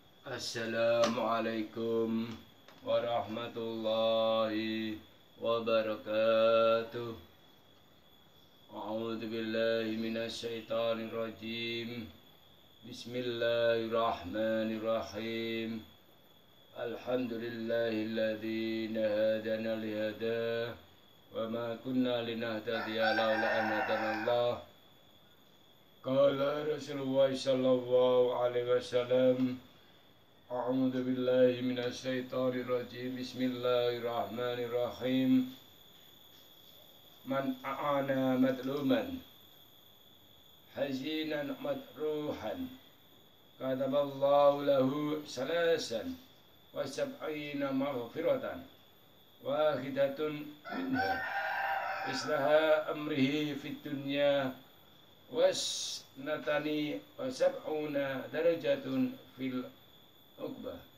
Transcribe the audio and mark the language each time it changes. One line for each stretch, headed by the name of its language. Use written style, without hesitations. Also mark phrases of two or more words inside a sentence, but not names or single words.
Arabic: السلام عليكم ورحمة الله وبركاته. أعوذ بالله من الشيطان الرجيم. بسم الله الرحمن الرحيم. الحمد لله الذي هدانا لهذا وما كنا لنهتدي لولا أن هدانا الله. قال رسول الله صلى الله عليه وسلم أعوذ بالله من الشيطان الرجيم. بسم الله الرحمن الرحيم. من أعان مظلوما حزينا مطروحا كتب الله له ثلاثا وسبعين مغفرة واحدة منها إصلاح أمره في الدنيا واثنتان وسبعون درجة في العقبى.